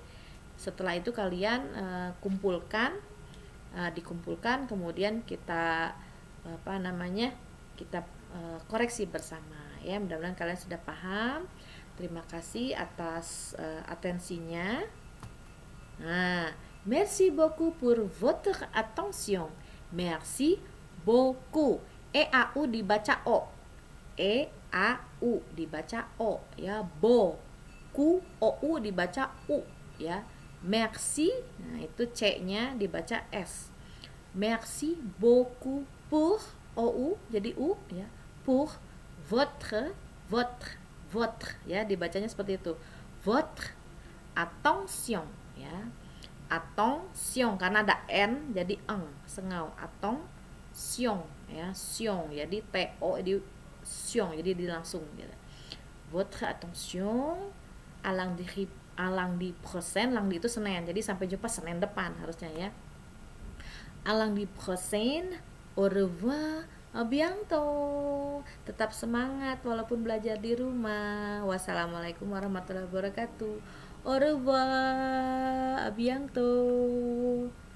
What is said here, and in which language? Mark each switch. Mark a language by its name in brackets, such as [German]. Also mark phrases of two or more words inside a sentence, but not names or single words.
[Indonesian] Setelah itu kalian dikumpulkan, kemudian kita kita koreksi bersama ya. Mudah-mudahan kalian sudah paham. Terima kasih atas atensinya. Nah, [French] merci beaucoup pour votre attention. Merci beaucoup. [Indonesian] E-A-U dibaca O. E-A-U dibaca O ya. Ku O-U dibaca U ya. Merci, nah itu C-nya dibaca S. [French] Merci beaucoup pour [Indonesian] O-U jadi U ya. [French] Pour votre [Indonesian] ya dibacanya seperti itu. [French] Votre attention ya. [Indonesian] Attention karena ada N jadi eng, sengau. Attention ya, sion jadi T-O di sion jadi langsung gitu. [French] Votre attention à lundi prochain, lundi [Indonesian] itu Senin. Jadi sampai jumpa Senin depan harusnya ya. [French] À lundi prochain, au revoir, à bientôt. [Indonesian] Tetap semangat walaupun belajar di rumah. [Arabic] والسلام عليكم ورحمة الله وبركاته. [French] Au revoir, à bientôt.